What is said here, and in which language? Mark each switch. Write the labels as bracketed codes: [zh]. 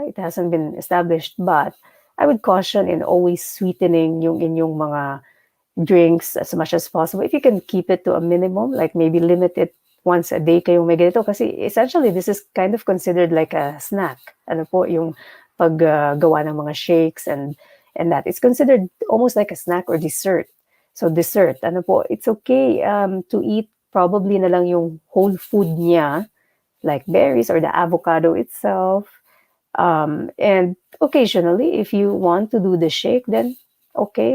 [en] It hasn't been established, but I would caution in always sweetening yung inyong mga drinks as much as possible. If you can keep it to a minimum, like maybe limit it once a day [tl] kayong may ganito. [en] Kasi essentially, this is kind of considered like a snack. [tl] Ano po, yung paggawa ng mga shakes and that. [en] It's considered almost like a snack or dessert. So dessert, it's okay to eat probably na lang yung whole food niya, like berries or the avocado itself. And occasionally, if you want to do the shake, then okay.